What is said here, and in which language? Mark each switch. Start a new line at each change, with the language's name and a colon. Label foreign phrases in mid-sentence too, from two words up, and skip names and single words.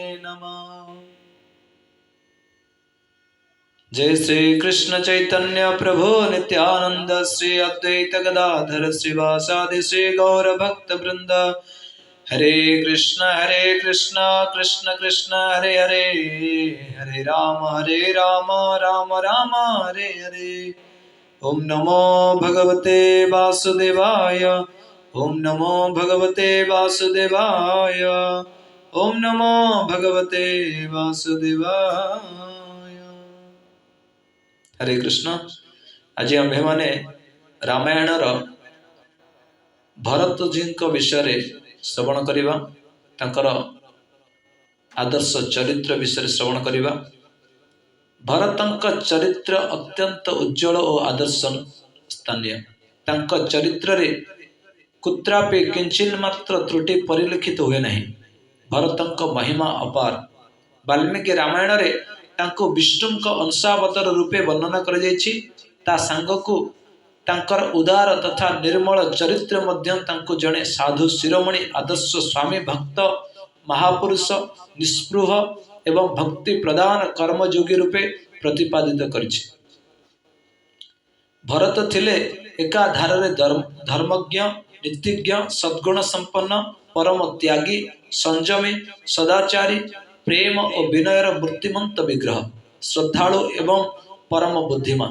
Sanskrit: नमः। जय श्री कृष्ण चैतन्य प्रभु नित्यानंद श्री अद्वैत गदाधर श्रीवासादि श्री गौर भक्त वृंद। हरे कृष्ण कृष्ण कृष्ण हरे हरे, हरे राम राम राम हरे हरे। ओम नमो भगवते वासुदेवाय, ओम नमो भगवते वासुदेवाय, ओम नमो भगवते वासुदेवाय। हरे कृष्ण।
Odia: ଆଜ ଆମ୍ଭେ ମାନେ ରାମାୟଣ ଭରତ ଜୀ ବିଷୟ ଶ୍ରବଣ କରିବା, ତାଙ୍କର ଆଦର୍ଶ ଚରିତ୍ର ବିଷୟ ଶ୍ରବଣ କରିବା। ଭରତଙ୍କ ଚରିତ୍ର ଅତ୍ୟନ୍ତ ଉଜ୍ଜ୍ୱଳ ଔର ଆଦର୍ଶ ସ୍ଥାନୀୟ। ତାଙ୍କ ଚରିତ୍ର ରେ କୁତ୍ରାପି କିଞ୍ଚିନ ମାତ୍ର ତ୍ରୁଟି ପରିଲକ୍ଷିତ ହୁଏ ନହିଁ। ଭରତଙ୍କ ମହିମା ଅପାର। ବାଲ୍ମୀକି ରାମାୟଣ ରେ ତାଙ୍କୁ ବିଷ୍ଣୁଙ୍କ ଅଂଶାବତାର ରୂପେ ବର୍ଣ୍ଣନା କର ଯାଇଛି। ତା ସାଙ୍ଗକୁ ତାଙ୍କର ଉଦାର ତଥା ନିର୍ମଳ ଚରିତ୍ର ମଧ୍ୟ ତାଙ୍କୁ ଜଣେ ସାଧୁ ଶିରୋମଣି ଆଦର୍ଶ ସ୍ୱାମୀ ଭକ୍ତ ମହାପୁରୁଷ ନିସ୍ପୃହ ଏବଂ ଭକ୍ତି ପ୍ରଦାନ କର୍ମଯୋଗୀ ରୂପେ ପ୍ରତିପାଦିତ କରିଛି। ଭରତ ଥିଲେ ଏକାଧାର ଧର୍ମଜ୍ଞ, ନୀତିଜ୍ଞ, ସଦ୍ଗୁଣ ସମ୍ପନ୍ନ, ପରମ ତ୍ୟାଗୀ, ସଂଯମୀ, ସଦାଚାରୀ, ପ୍ରେମ ଔର ବିନୟର ମୂର୍ତ୍ତିମନ୍ତ ବିଗ୍ରହ, ଶ୍ରଦ୍ଧାଳୁ ଏବଂ ପରମ ବୁଦ୍ଧିମାନ।